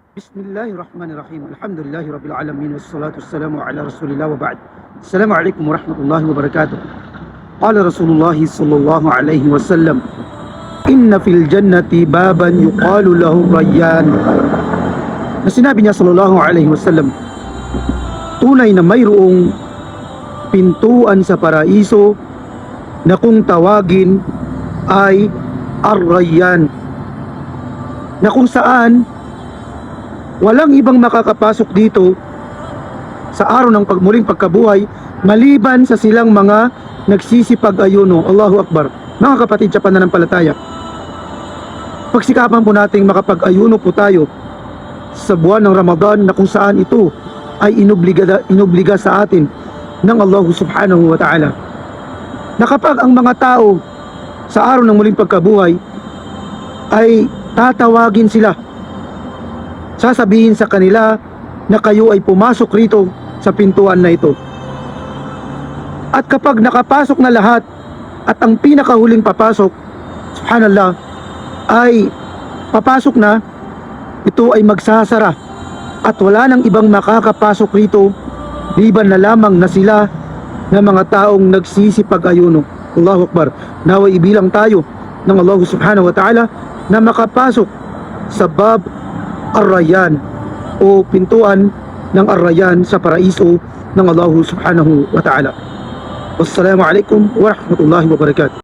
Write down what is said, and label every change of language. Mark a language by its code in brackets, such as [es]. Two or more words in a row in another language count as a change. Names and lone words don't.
[ar] بسم الله الرحمن الرحيم الحمد لله رب العالمين والصلاة والسلام على رسول الله وبعد. السلام عليكم ورحمة الله وبركاته. قال رسول الله صلى الله عليه وسلم إن في الجنة بابا يقال له الريان. [tl] Na sinabi niya [ar] صلى الله عليه وسلم, [tl] tunay na mayroong pintuan sa paraiso na kung tawagin ay Ar-Rayyan, na kung saan walang ibang makakapasok dito sa araw ng muling pagkabuhay maliban sa silang mga nagsisipag-ayuno. [ar] الله أكبر. [tl] Mga kapatid sa pananampalataya, pagsikapan po nating makapag-ayuno po tayo sa buwan ng Ramadan, na kung saan ito ay inubliga sa atin ng Allah [ar] سبحانه وتعالى, [tl] na kapag ang mga tao sa araw ng muling pagkabuhay ay tatawagin sila, sasabihin sa kanila na kayo ay pumasok rito sa pintuan na ito. At kapag nakapasok na lahat at ang pinakahuling papasok, subhanallah, ay papasok na, ito ay magsasara at wala nang ibang makakapasok rito liban na lamang na sila na mga taong nagsisipag-ayuno. [ar] الله أكبر. [tl] Naway ibilang tayo ng Allah [ar] سبحانه وتعالى [tl] na makapasok sa bab Ar-Rayyan o pintuan ng Ar-Rayyan sa paraiso ng Allah [ar] سبحانه وتعالى. والسلام عليكم ورحمة الله وبركاته.